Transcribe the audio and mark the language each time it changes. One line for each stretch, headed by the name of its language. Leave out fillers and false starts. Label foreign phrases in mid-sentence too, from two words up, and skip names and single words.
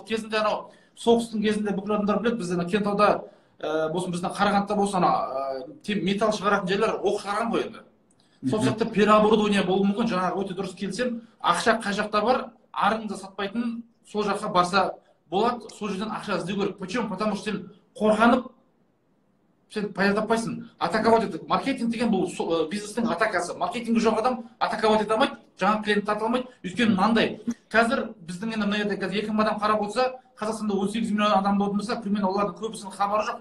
Kazakh: Кезінде анау соғыстың кезінде бүкіл адамдар біледі, бізде Кентауда болсын, біздің Қарағандыда болсын, металл шығаратын жерлер оқ шығарған ғой енді. Сол сияқты переоборудование болуы мүмкін, жаңағы өте дұрыс келсем, ақша қай жақта бар, арыңды сатпайтын сол жаққа барса болады, сол жерден ақша іздеу керек.
Russian: Почему? Потому что
Kazakh: сен қорғанып, сен пайда таппайсың. Атаковать етеді. Маркетинг деген бұл бизнестің атакасы. Маркетингі жоқ адам атаковать ете алмайды, жаңа клиент тарта алмайды. Өйткені мынандай, қазір біздің енді мына жерде 2000 адам қарап отырса, Қазақстанда 18 миллион адам болатын болса, примерно олардың көбісінің хабары жоқ.